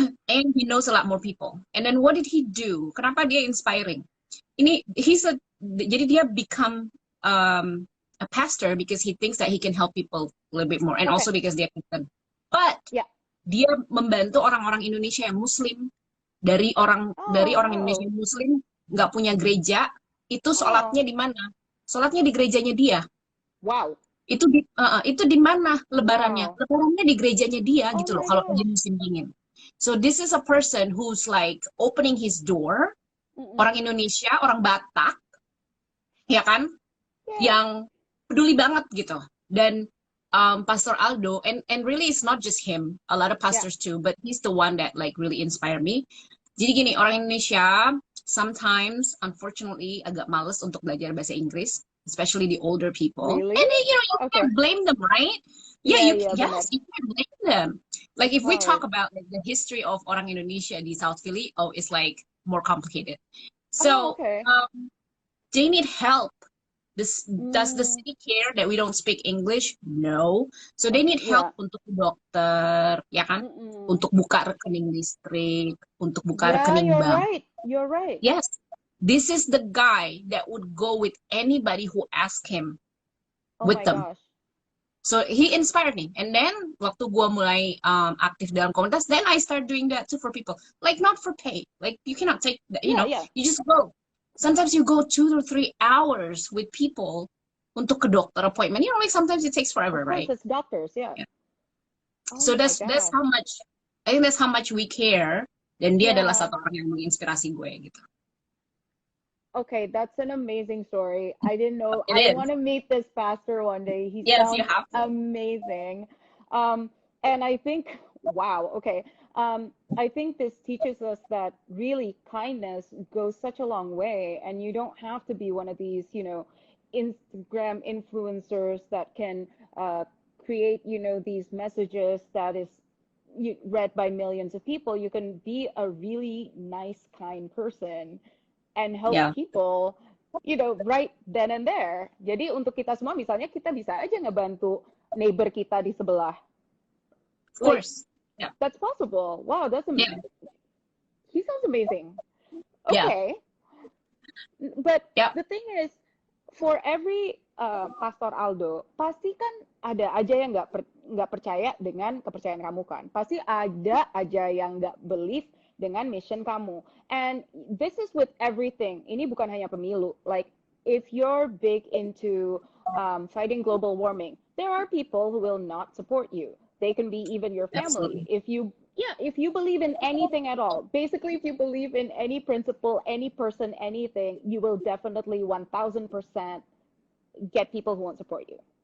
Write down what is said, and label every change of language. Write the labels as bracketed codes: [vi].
[en] And he knows a lot more people. And then what did he do? [id] Kenapa dia inspiring? Jadi dia [en] become a pastor because he thinks that he can help people a little bit more, and also because [id] dia Kristen. But dia membantu orang-orang Indonesia yang Muslim, dari orang Indonesia yang Muslim nggak punya gereja, itu sholatnya di mana? Sholatnya di gerejanya dia. [en] Wow. [id] Itu di mana lebarannya? Lebarannya di gerejanya dia gitu loh, kalau lagi musim dingin. [en] So this is a person who's like opening his door, [id] orang Indonesia, orang Batak, ya kan? Yang peduli banget gitu. Dan [en] Pastor Aldo, and really it's not just him, a lot of pastors too, but he's the one that like really inspire me. [id] Jadi gini, orang Indonesia [en] sometimes unfortunately [id] agak males untuk belajar bahasa Inggris, [en] especially the older people. Really? And then, you can't blame them, right? You can't blame them. Like if we talk about like, the history of [id] orang Indonesia di [en] South Philly, it's like more complicated. So they need help. Does the city care that we don't speak English? No. So they need help [id] untuk ke dokter, ya kan? Untuk buka rekening listrik, untuk buka rekening bank. [en] You're right. Yes. This is the guy that would go with anybody who asked him with them. Gosh. So he inspired me. And then [id] waktu gua mulai aktif dalam komunitas, [en] then I start doing that too for people. Like not for pay. Like you cannot take that, you know. You just go. Sometimes you go 2 or 3 hours with people [id] untuk ke dokter [en] appointment. You know, like sometimes it takes forever, right? It's doctors, So that's how much, I think that's how much we care. [id] Dan dia adalah satu orang yang menginspirasi gue gitu. [en] Okay, that's an amazing story. I didn't know. I want to meet this pastor one day. He sounds you have to. Amazing. And I think, wow, okay. I think this teaches us that really kindness goes such a long way, and you don't have to be one of these, Instagram influencers that can create, these messages that is read by millions of people. You can be a really nice, kind person and help people, right then and there. [id] Jadi untuk kita semua, misalnya kita bisa aja ngebantu neighbor kita di sebelah. [en] Of course. Yeah. That's possible. Wow, that's amazing. He sounds amazing. Okay. But the thing is, for every Pastor Aldo, [id] pasti kan ada aja yang nggak percaya dengan kepercayaan kamu kan. Pasti ada aja yang nggak believe dengan mission kamu. [en] And this is with everything. [id] Ini bukan hanya pemilu. [en] Like, if you're big into fighting global warming, there are people who will not support you. They can be even your family. Absolutely. If you believe in anything at all, basically if you believe in any principle, any person, anything, you will definitely 1000% get people who won't support you.